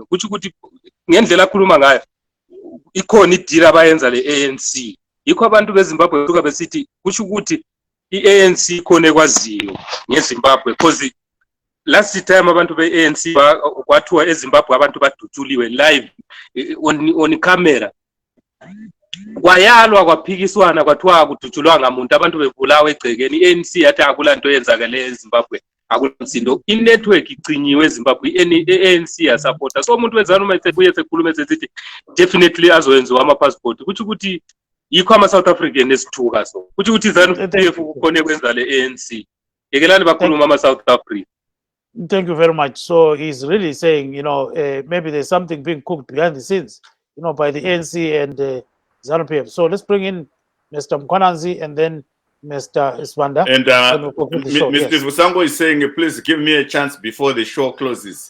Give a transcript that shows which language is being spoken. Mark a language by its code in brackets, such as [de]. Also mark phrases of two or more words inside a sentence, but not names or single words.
[zu] Kuthi ukuthi ngendlela akhuluma ngayo ikhona idili abayenza le-ANC. Yikho abantu beZimbabwe kusuka besithi kuthi ukuthi i-ANC ikhona ekwaziyo ngeZimbabwe [en] because last time [zu] abantu be-ANC kwathiwa eZimbabwe abantu badutshuliwe [en] live on camera. [zu] Kwayalwa kwaphikiswana kwathiwa kudutshulwa ngamuntu abantu bebulawa egcekeni. i-ANC yathi akulanto yenzakale eZimbabwe akulomsindo. I-network igcinyiwe eZimbabwe i-ANC yasupporta. So umuntu wezana uma esebuye sekhuluma esithi definitely azoyenziwa ama-passport kuthi ukuthi yikho ama-South African esithuka so kuthi ukuthi izanu khona kwenza le-ANC yekelani bakhuluma ama-South Africa. [en] Thank you very much. So he's really saying, you know, maybe there's something being cooked behind the scenes, you know, by the ANC and ZANU-PF. So let's bring in Mr. Mkwananzi and then Mr. Iswanda. And Mr. Vusango is saying, please give me a chance before the show closes.